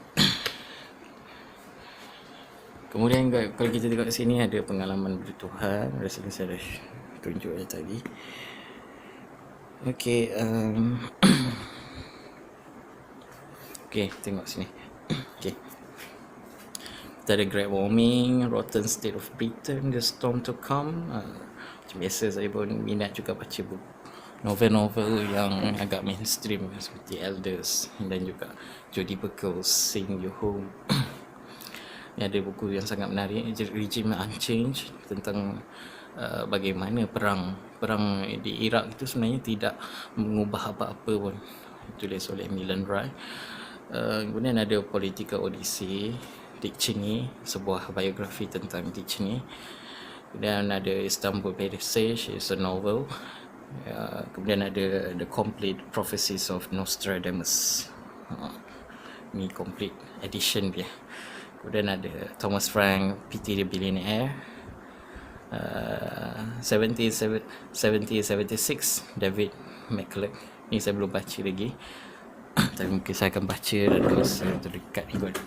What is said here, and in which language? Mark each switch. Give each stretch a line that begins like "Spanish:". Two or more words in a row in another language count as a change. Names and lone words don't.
Malay: Kemudian kalau kita tengok sini ada pengalaman bertuhan, rasa saya dah tunjuk tadi. Okay, okay, tengok sini. Okay, kita ada Great Warming, Rotten State of Britain, The Storm to Come. Macam biasa saya pun minat juga baca buku novel-novel yang agak mainstream seperti Elders dan juga Jodie Picoult's Sing You Home. Ini ada buku yang sangat menarik, Regime Unchanged, tentang bagaimana perang di Iraq itu sebenarnya tidak mengubah apa-apa pun, ditulis oleh Milan Rai. Kemudian ada Political Odyssey, Dick Cheney, sebuah biografi tentang Dick Cheney. Kemudian ada Istanbul Passage,
English: is a novel.
Malay: Kemudian ada The Complete Prophecies of Nostradamus, ini
English: complete edition
Malay: dia. Kemudian ada Thomas Frank, Pity the Billionaire, 1776, David McCulloch. Ni saya belum baca lagi, tapi mungkin saya akan baca dalam masa terdekat ni kot.